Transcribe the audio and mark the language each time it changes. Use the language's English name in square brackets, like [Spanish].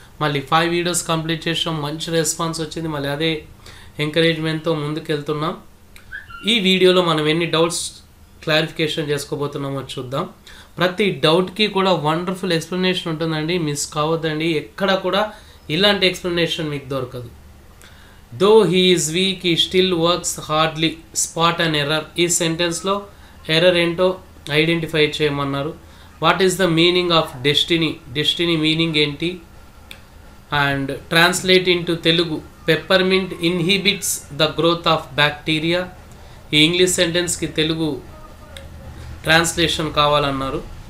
[Telugu] మళ్ళీ 5 videos complete చేసాం, మంచి రెస్పాన్స్ వచ్చింది. మళ్ళీ అదే ఎంకరేజ్మెంట్తో ముందుకు వెళ్తున్నాం. ఈ వీడియోలో మనం ఎన్ని డౌట్స్ క్లారిఫికేషన్ చేసుకోబోతున్నామో చూద్దాం. ప్రతి డౌట్కి కూడా వండర్ఫుల్ ఎక్స్ప్లెనేషన్ ఉంటుందండి, మిస్ కావద్దండి. ఎక్కడ కూడా ఇలాంటి ఎక్స్ప్లెనేషన్ మీకు దొరకదు. [English] Though he is weak, he still works hardly. Spot an error. [Telugu] ఈ సెంటెన్స్లో ఎర్రర్ ఏంటో ఐడెంటిఫై చేయమన్నారు. [English] What is the meaning of destiny? [Telugu] Destiny meaning ఏంటి? [English] And translate into Telugu. Peppermint inhibits the growth of bacteria. [Telugu] ఈ English సెంటెన్స్కి Telugu translation కావాలన్నారు.